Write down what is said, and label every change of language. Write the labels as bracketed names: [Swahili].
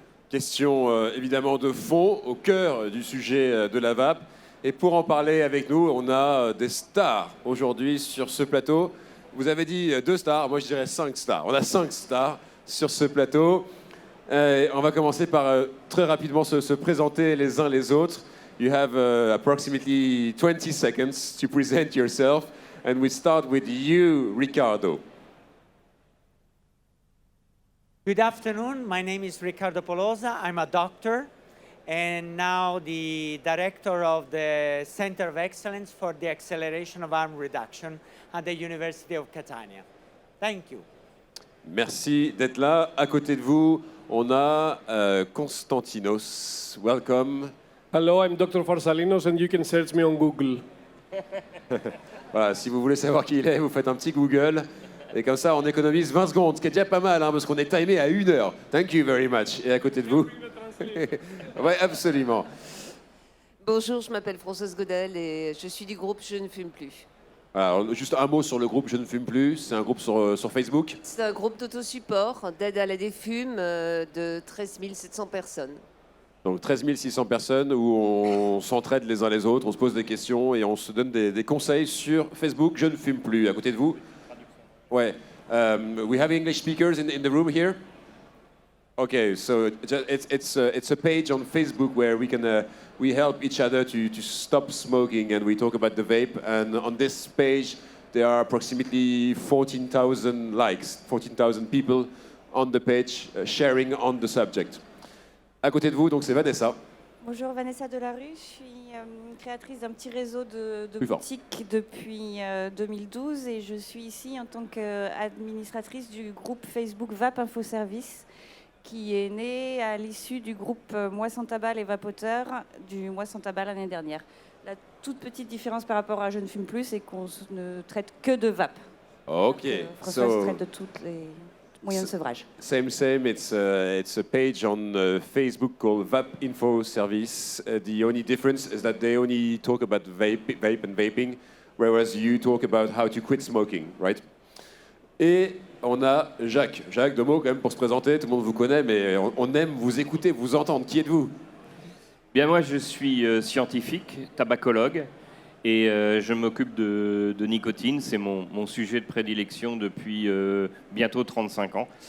[French] Question évidemment de fond, au cœur du sujet de la vape. Et pour en parler avec nous, on a des stars aujourd'hui sur ce plateau. Vous avez dit 2 stars, moi je dirais 5 stars. On a 5 stars sur ce plateau. On va commencer par très rapidement se présenter les uns les autres. [English] You have approximately 20 seconds to present yourself. And we start with you, Riccardo. Good afternoon. My name is Riccardo Polosa. I'm a doctor and now the director of the Center of Excellence for the Acceleration of Harm Reduction at the University of Catania. Thank you. [French] Merci d'être là. À côté de vous, on a Konstantinos. [English] Welcome. Hello, I'm Dr. Farsalinos and you can search me on Google. [French] Voilà, si vous voulez savoir qui il est, vous faites un petit Google. Et comme ça, on économise 20 secondes, ce qui est déjà pas mal, hein, parce qu'on est timé à 1 heure. [English] Thank you very much. [French] Et à côté de vous? Oui, absolument. Bonjour, je m'appelle Françoise Gaudel et je suis du groupe Je ne fume plus. Alors, juste un mot sur le groupe Je ne fume plus. C'est un groupe sur Facebook. C'est un groupe d'autosupport d'aide à la défume de 13 700 personnes. Donc 13 600 personnes où on s'entraide les uns les autres, on se pose des questions et on se donne des conseils sur Facebook. Je ne fume plus. À côté de vous? Ouais. [English] We have English speakers in the room here. Okay, so it's a page on Facebook where we help each other to stop smoking and we talk about the vape. And on this page, there are approximately 14,000 likes, 14,000 people on the page sharing on the subject. [French] À côté de vous, donc c'est Vanessa. Bonjour, Vanessa Delarue. Je suis créatrice d'un petit réseau de boutiques depuis 2012 et je suis ici en tant qu'administratrice du groupe Facebook Vape Info Service qui est né à l'issue du groupe Moi sans tabac les vapoteurs du Moi sans tabac l'année dernière. La toute petite différence par rapport à Je ne fume plus, c'est qu'on ne traite que de vape. Ok. Françoise traite de toutes les moyens de sevrage. [English] Same. It's a page on Facebook called Vape Info Service. The only difference is that they only talk about vape and vaping, whereas you talk about how to quit smoking, right? [French] Et on a Jacques. Jacques, 2 mots quand même pour se présenter. Tout le monde vous connaît, mais on aime vous écouter, vous entendre. Qui êtes-vous? Bien, moi, je suis scientifique, tabacologue. Et je m'occupe de nicotine, c'est mon sujet de prédilection depuis bientôt 35 ans.